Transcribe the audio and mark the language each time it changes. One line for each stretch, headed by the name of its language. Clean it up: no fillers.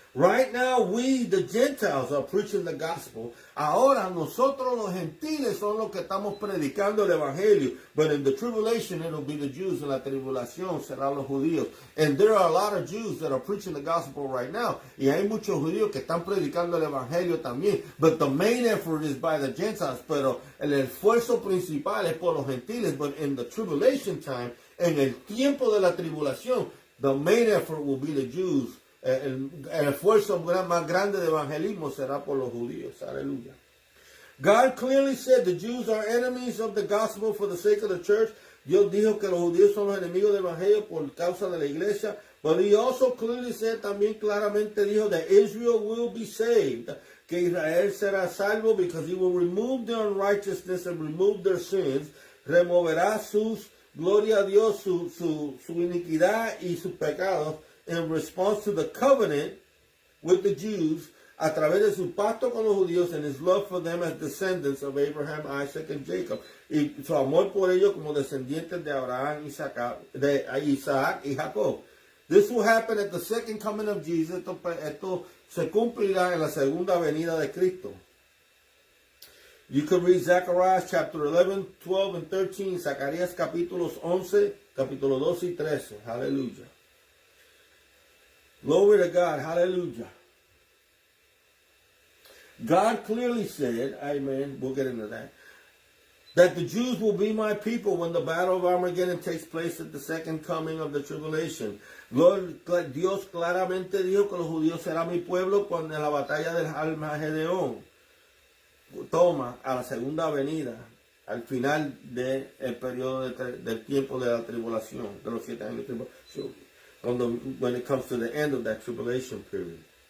English: Right now, we, the Gentiles, are preaching the gospel.
Spanish: Ahora, nosotros los gentiles son los que estamos predicando el evangelio.
English: But in the tribulation, it'll be the Jews.
Spanish: En la tribulación serán los judíos.
English: And there are a lot of Jews that are preaching the gospel right now.
Spanish: Y hay muchos judíos que están predicando el evangelio también.
English: But the main effort is by the Gentiles.
Spanish: Pero el esfuerzo principal es por los gentiles.
English: But in the tribulation time,
Spanish: en el tiempo de la tribulación,
English: the main effort will be the Jews.
Spanish: El esfuerzo más grande de evangelismo será por los judíos. Aleluya.
English: God clearly said the Jews are enemies of the gospel for the sake of the church.
Spanish: Dios dijo que los judíos son los enemigos del evangelio por causa de la iglesia.
English: But he also clearly said,
Spanish: también claramente dijo,
English: that Israel will be saved.
Spanish: Que Israel será salvo
English: because he will remove their unrighteousness and remove their sins.
Spanish: Removerá gloria a Dios, su iniquidad y sus pecados.
English: In response to the covenant with the Jews,
Spanish: a través de su pacto con los judíos,
English: and his love for them as descendants of Abraham, Isaac, and Jacob,
Spanish: y su amor por ellos como descendientes de Abraham, de Isaac y Jacob.
English: This will happen at the second coming of Jesus.
Spanish: Esto se cumplirá en la segunda venida de Cristo.
English: You can read Zechariah chapter 11, 12, and 13,
Spanish: Zacarías capítulos 11, capítulo 12 y 13.
English: Hallelujah. Glory to God. Hallelujah. God clearly said, amen, we'll get into that the Jews will be my people when the battle of Armageddon takes place at the second coming of the tribulation.
Spanish: Dios claramente dijo que los judíos serán mi pueblo cuando en la batalla del Armagedón toma a la segunda venida, al final del periodo del tiempo de la tribulación, de los 7 años de tribulación.
English: When it comes to the end of that tribulation period.